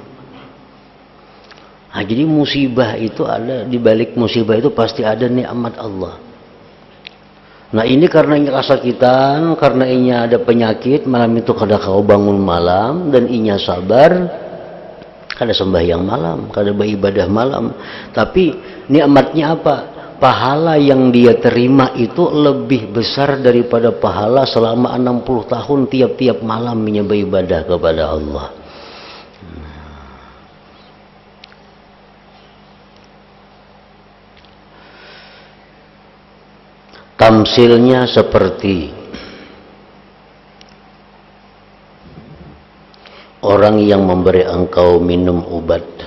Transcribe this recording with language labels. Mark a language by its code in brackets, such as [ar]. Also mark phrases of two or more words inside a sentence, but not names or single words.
[bjn] Nah, jadi musibah itu ada, di balik musibah itu pasti ada nikmat Allah. Nah, ini karena inya kesakitan, karena inya ada penyakit, malam itu kada kau bangun malam, dan inya sabar, kada sembahyang malam, kada beribadah malam. Tapi nikmatnya apa? Pahala yang dia terima itu lebih besar daripada pahala selama 60 tahun tiap-tiap malam inya beribadah kepada Allah. Tamsilnya seperti orang yang memberi engkau minum obat